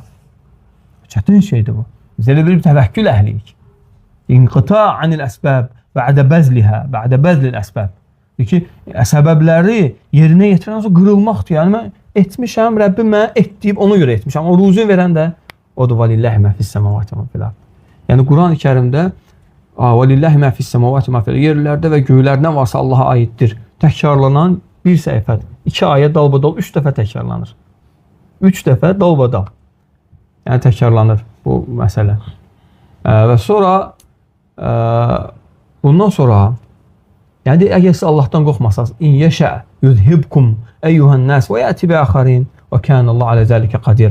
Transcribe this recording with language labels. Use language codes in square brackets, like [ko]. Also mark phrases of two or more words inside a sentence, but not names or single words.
[az] Çətin şeydir bu. Biz elə bir təvəkkül əhliyik. [ar] انقطاع عن الأسباب، بعد بذلها، بعد بذل الأسباب. [az] Ki, səbəbləri yerinə yetirən sonra qırılmaqdır. Yəni, mən etmişəm, Rəbbim mənə et deyib, ona görə etmişəm. O ruzu verən də odur. [ar] وَلِلَّهِ مَا فِي السَّمَوَاتِ مَا فِي الْأَرْضِ. [az] Yəni, Quran-ı Kərimdə [ar] وَلِلَّهِ مَا فِي السَّمَوَاتِ مَا فِي الْأَرْضِ [az] yerlərdə və göylər nə varsa Allaha aiddir. Təkrarlanan bir səhifədir. 2 ayə dalbadal 3 dəfə təkrarlanır. 3 dəfə dalbadal. Yəni, təkrarlanır bu məsələ. Və sonra bundan sonra yəni, əgər siz Allahdan qorxmasanız, [ar] إن يشأ يذهبكم أيها الناس ويأت بآخرين وكان الله على ذلك قديرا.